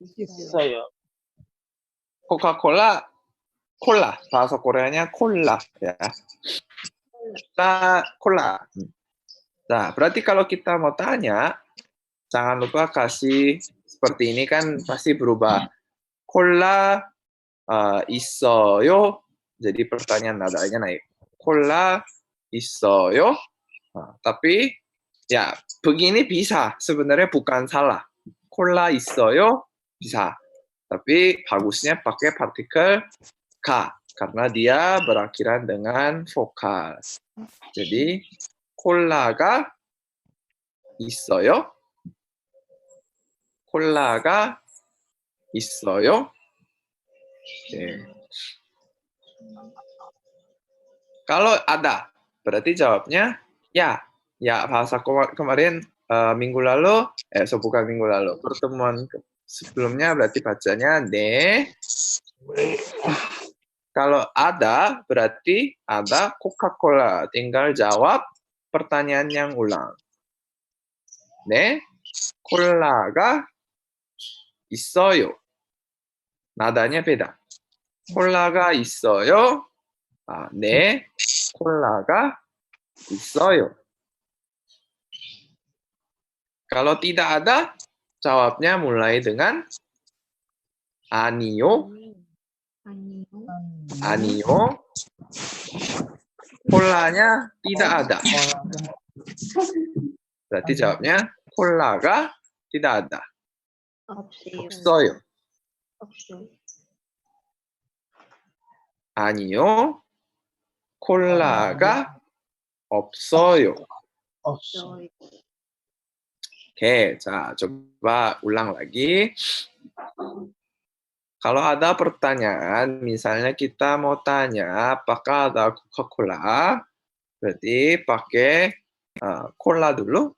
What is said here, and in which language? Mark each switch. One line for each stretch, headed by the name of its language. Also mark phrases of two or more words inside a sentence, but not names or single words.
Korean: Coca-Cola, 콜라.
Indonesian: bahasa Koreanya 콜라 ya. 콜라. Nah, berarti kalau kita mau tanya, jangan lupa kasih seperti ini kan pasti berubah.
Korean: 콜라 있어요.
Indonesian: Jadi pertanyaan nadanya naik.
Korean: 콜라 있어요.
Indonesian: Nah, tapi ya begini bisa. Sebenarnya bukan salah.
Korean: 콜라 있어요 bisa.
Indonesian: Tapi bagusnya pakai partikel K karena dia berakhiran dengan vokal.
Korean: Jadi 콜라가 있어요? 콜라가 있어요?
Indonesian: Oke. Kalau ada, berarti jawabnya ya. Ya, bahasa kemarin minggu lalu, bukan minggu lalu, pertemuan sebelumnya berarti bacanya ne. Kalau ada, berarti ada Coca-Cola. Tinggal jawab pertanyaan yang ulang.
Korean: 네, 콜라가 있어요.
Indonesian: nadanya beda.
Korean: 콜라가 있어요. 네, 콜라가 있어요.
Indonesian: Kalau tidak ada, jawabnya mulai dengan
Korean: 아니요, 아니요.
Indonesian: 콜라nya tidak ada. Berarti jawabnya 콜라가 tidak ada.
Korean: 없어요. 아니요, 콜라가 없어요.
Indonesian: Oke, coba ulang lagi. Kalau ada pertanyaan, misalnya kita mau tanya apakah ada Coca-Cola, berarti pakai cola dulu.